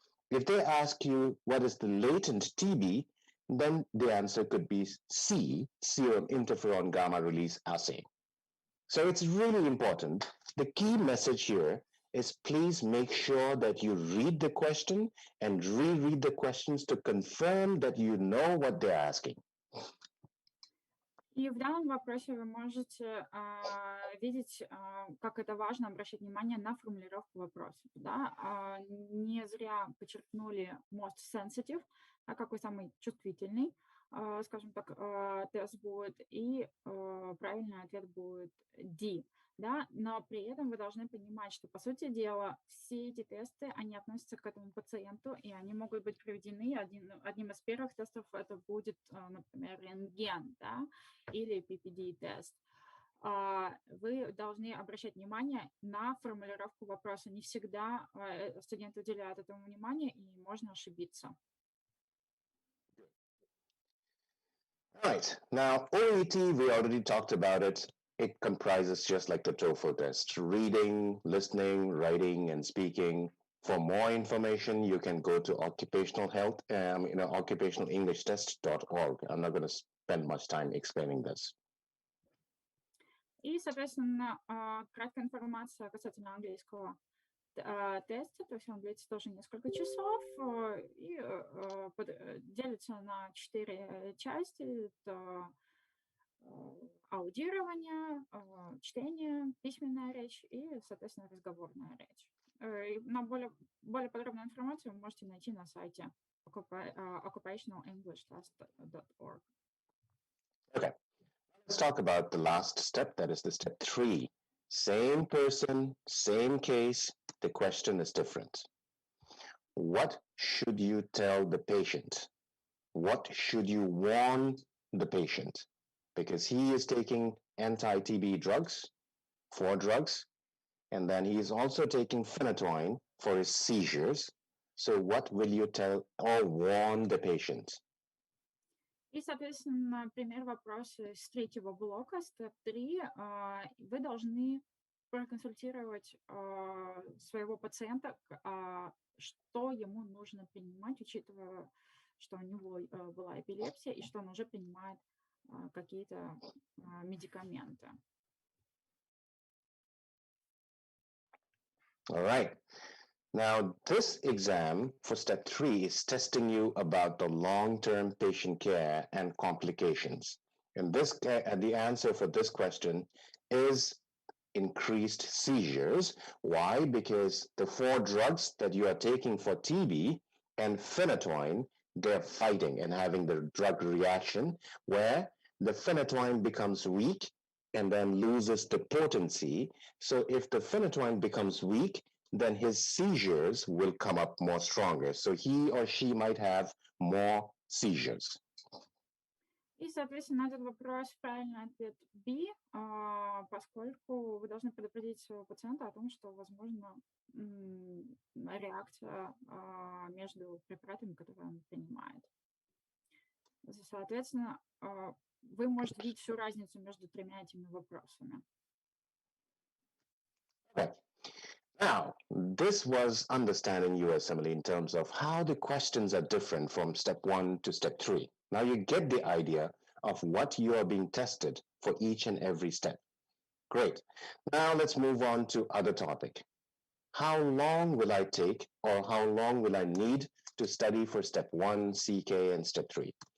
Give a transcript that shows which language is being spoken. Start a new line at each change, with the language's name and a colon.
English: If they ask you what is the latent TB, then the answer could be C, serum interferon gamma release assay. So it's really important. The key message here is please make sure that you read the question and reread the questions to confirm that you know what they're asking.
Russian: И в данном вопросе вы можете видеть, как это важно обращать внимание на формулировку вопроса. Да? Не зря подчеркнули
English: most sensitive,
Russian: какой самый чувствительный, скажем так, тест будет, и правильный ответ будет D. Да? Но при этом вы должны понимать, что, по сути дела, все эти тесты, они относятся к этому пациенту, и они могут быть проведены. Одним из первых тестов это будет, например, рентген, да? Или PPD-тест. Вы должны обращать внимание на формулировку вопроса. Не всегда студенты уделяют этому внимание, и можно ошибиться.
English: All right. Now, OET, we already talked about it. It comprises just like the TOEFL test, reading, listening, writing, and speaking. For more information, you can go to occupational health, occupationalenglishTest.org. I'm not going to spend much time explaining this.
Russian: И, соответственно, краткая информация касательно английского теста, то есть он длится тоже несколько часов и делится на 4 части. Это аудирование, чтение, письменная речь и, соответственно, разговорная речь. На более подробную информацию вы можете найти на сайте occupationalenglishTest.org.
English: Okay, let's talk about the last step, that is the step 3. Same person, same case, the question is different. What should you tell the patient? What should you warn the patient? Because he is taking anti-TB drugs, 4 drugs, and then he is also taking phenytoin for his seizures. So what will you tell or warn the patient?
Russian: И, соответственно, пример вопроса с 3-го блока, степ 3. Вы должны проконсультировать своего пациента, что ему нужно принимать, учитывая, что у него была эпилепсия и что он уже принимает какие-то медикаменты.
English: All right. Now, this exam for step 3 is testing you about the long-term patient care and complications. And the answer for this question is increased seizures. Why? Because the 4 drugs that you are taking for TB and phenytoin, they're fighting and having the drug reaction where the phenytoin becomes weak and then loses the potency. So if the phenytoin becomes weak, then his seizures will come up more stronger. So he or she might have more seizures.
Russian: И, соответственно, на этот вопрос правильный ответ B, поскольку вы должны предупредить своего пациента о том, что возможна реакция между препаратами, которые он принимает. Соответственно, вы можете видеть всю разницу между 3 этими вопросами.
English: Okay. Now, this was understanding USMLE in terms of how the questions are different from step 1 to step 3. Now you get the idea of what you are being tested for each and every step. Great. Now let's move on to other topic. How long will I take or how long will I need to study for step 1, CK, and step 3?